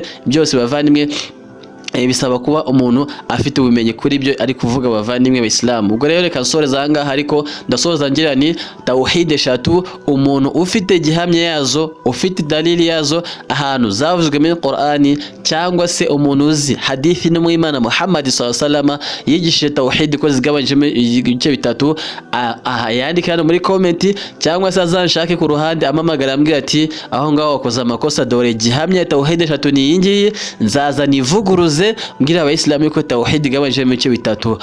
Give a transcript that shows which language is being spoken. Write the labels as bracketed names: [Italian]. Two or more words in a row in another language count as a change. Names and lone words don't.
[Kinyarwanda] Byose bavandimwe bisaba kuba umuntu afite ubumenyi kuri ibyo ari kuvuga bavandimwe Abayisilamu. Ubwo rero reka nsoreza ahangaha, ariko ndasoza ngira ni tawhid eshatu umuntu ufite gihamya yazo, ufite dalili yazo ahantu zavuzwe muri Qur'ani, cyangwa se umuntu uzi hadithi n'Imana Muhammad [Arabic] صلى الله عليه وسلم [Kinyarwanda] yigishije tawhid ko zigabanjemo ibice bitatu, yandika hano muri comment, cyangwa se azanshake ku ruhande amamagara ambwira ati aho ngaho wakoze amakosa, dore gihamya tawhid eshatu ni iyi, nzaza nivuguruze mbwira Abayisilamu yuko tawhid igabanije mu bice bitatu.